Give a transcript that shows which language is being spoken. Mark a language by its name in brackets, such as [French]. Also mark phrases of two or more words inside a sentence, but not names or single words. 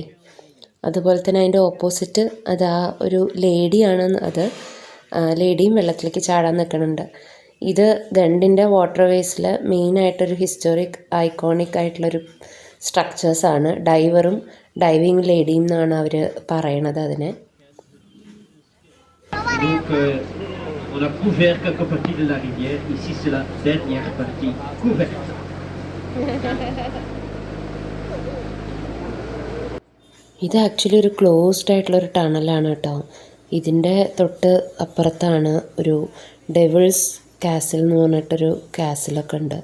[Malayalam] അതുപോലെ തന്നെ അതിൻ്റെ ഓപ്പോസിറ്റ് അതാ ഒരു ലേഡിയാണ്, അത് ലേഡിയും വെള്ളത്തിലേക്ക് ചാടാൻ നിൽക്കുന്നുണ്ട്. ഇത് ഗണ്ടിൻ്റെ വാട്ടർ വേസിൽ മെയിനായിട്ടൊരു [English] historic iconic [Malayalam] ആയിട്ടുള്ളൊരു സ്ട്രക്ചേഴ്സാണ്. ഡൈവറും ഡൈവിങ് ലേഡിയും എന്നാണ് അവർ പറയണത് അതിനെ. [French] On a couvert quelques parties de la rivière. Ici, c'est la dernière partie couverte. [Malayalam] ഇത് ആക്ച്വലി ഒരു ക്ലോസ്ഡ് ആയിട്ടുള്ളൊരു ടണലാണ് കേട്ടോ. ഇതിൻ്റെ തൊട്ട് അപ്പുറത്താണ് ഒരു ഡെവിൾസ് കാസിൽ എന്ന് പറഞ്ഞിട്ടൊരു കാസിലൊക്കെ ഉണ്ട്.